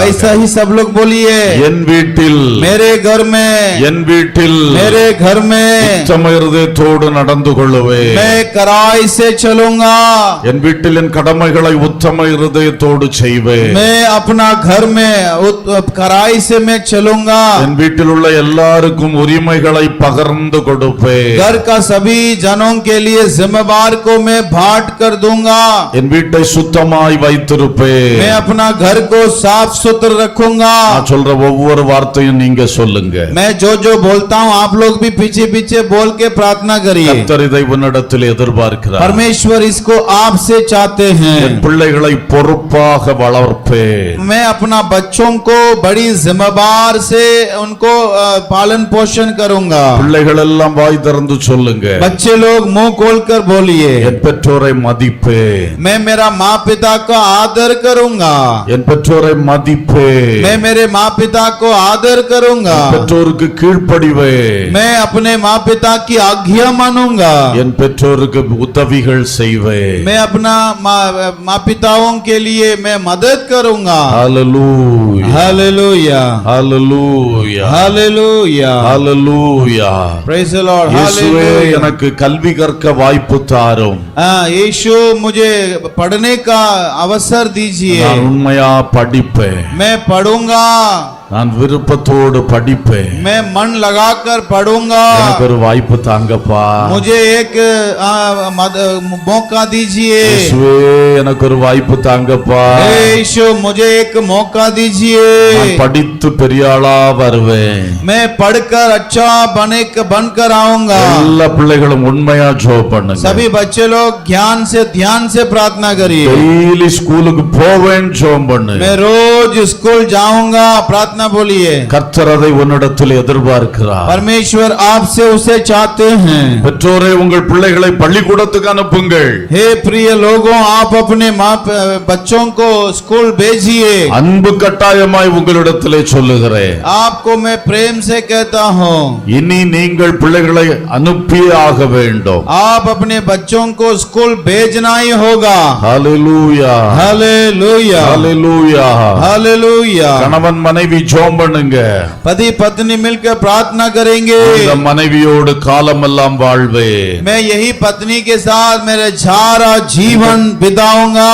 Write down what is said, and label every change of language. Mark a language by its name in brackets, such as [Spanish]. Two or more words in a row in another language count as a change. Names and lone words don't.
[Hindi] ऐसा ही सब लोग बोलिए। [Tamil] என் வீட்டில், [Hindi] मेरे घर में, [Tamil] என் வீட்டில் [Hindi] मेरे घर में [Tamil] உத்தம இருதயத்தோடு நடந்து கொள்ளுவேன். [Hindi] मैं कड़ाई से चलूंगा। [Tamil] என் வீட்டில் என் கடமைகளை உத்தம இருதயத்தோடு செய்வேன். [Hindi] मैं अपना घर में कड़ाई से मैं चलूंगा। [Tamil] என் வீட்டில் உள்ள எல்லாருக்கும் உரிமைகளை பகிர்ந்து கொடுப்பேன். [Hindi] घर का सभी जनों के लिए जिम्मेवार को मैं बांट कर दूंगा। [Tamil] என் வீட்டை சுத்தமாய் வைத்திருப்பேன். [Hindi] मैं अपना घर को साफ सुथरा रखूंगा। [Tamil] நான் சொல்ற ஒவ்வொரு வார்த்தையும் நீங்க சொல்லுங்க. [Hindi] मैं जो जो बोलता हूँ आप लोग भी पीछे पीछे बोल के प्रार्थना करिए। [Tamil] கர்த்தர் இதை உன்னிடத்தில் எதிர்பார்க்கிறார். [Hindi] परमेश्वर इसको आपसे चाहते हैं। [Tamil] என் பிள்ளைகளை பொறுப்பாக வளர்ப்பேன். [Hindi] मैं अपना बच्चों को बड़ी जिम्मेवार से उनको पालन पोषण करूंगा। [Tamil] பிள்ளைகள் எல்லாம் வாய் திறந்து சொல்லுங்க. [Hindi] बच्चे लोग मुंह खोलकर बोलिए। [Tamil] என் பெற்றோரை மதிப்பேன். [Hindi] मैं मेरा माँ पिता का आदर करूंगा। [Tamil] என் பெற்றோரை மதிப்பேன். [Hindi] मैं मेरे माँ पिता को आदर करूंगा। [Tamil] பெற்றோருக்கு கீழ்ப்படிவேன். [Hindi] मैं अपने माँ पिता की आज्ञा मानूंगा। [Tamil] என் பெற்றோருக்கு உதவிகள் செய்வேன். [Hindi] मैं अपना माँ पिताओं के लिए मैं मदद करूंगा। [Tamil] ஹalleluya, [Hindi] हालेलुया, [Tamil] ஹalleluya, [Hindi] हालेलुया, [Tamil] ஹalleluya. [English] praise the Lord. [Tamil] இயேசுவே [Hindi] हालेलुया। [Tamil] எனக்கு கல்வி கற்க வாய்ப்பு தாரும். [Hindi] यीशु मुझे पढ़ने का अवसर दीजिए। [Tamil] நான் உண்மையா படிப்பேன். [Hindi] मैं पढ़ूंगा। [Tamil] நான் விருப்பத்தோடு படிப்பேன். [Hindi] मैं मन लगाकर पढ़ूंगा। [Tamil] எனக்கு ஒரு வாய்ப்பு தாங்கப்பா. [Hindi] मुझे एक मौका दीजिए। [Tamil] இயேசுவே எனக்கு ஒரு வாய்ப்பு தாங்கப்பா. [Hindi] हे यीशु मुझे एक मौका दीजिए। [Tamil] நான் படித்து பெரிய ஆளா வருவேன். [Hindi] मैं पढ़कर अच्छा बनकर आऊंगा। [Tamil] எல்லா பிள்ளைகளும் உண்மையா ஜெபம் பண்ணுங்க. [Hindi] सभी बच्चे लोग ध्यान से प्रार्थना करिए। [Tamil] டெய்லி ஸ்கூலுக்கு போவேன் ஜெபம் பண்ணு. [Hindi] मैं रोज स्कूल जाऊंगा प्रार्थना प्रार्थना बोलिए। [Tamil] கர்த்தர் அதை உன்னிடத்தில் எதிர்பார்க்கிறார். [Hindi] परमेश्वर आपसे उसे चाहते हैं। [Tamil] பெற்றோரே உங்கள் பிள்ளைகளை பள்ளிக்கூடத்துக்கு அனுப்புங்கள். [Hindi] हे प्रिय लोगों, आप अपने बच्चों को स्कूल भेजिए। [Tamil] அன்பு கட்டாயமாய் உங்களிடத்திலே சொல்லுகிறேன். [Hindi] आपको मैं प्रेम से कहता हूँ, [Tamil] இனி நீங்கள் பிள்ளைகளை அனுப்பியே ஆக வேண்டும். [Hindi] आप अपने बच्चों को स्कूल भेजना ही होगा। [Tamil] ஹalleluya, [Hindi] हालेलुया, [Tamil] ஹalleluya. [Hindi] हालेलुया। [Tamil] கணவன் மனைவி ஜெபம் பண்ணுங்க. [Hindi] पति पत्नी मिलकर प्रार्थना करेंगे। [Tamil] இந்த மனைவியோடு காலமெல்லாம் வாழ்வே. [Hindi] मैं यही पत्नी के साथ मेरे सारा जीवन बिताऊंगा।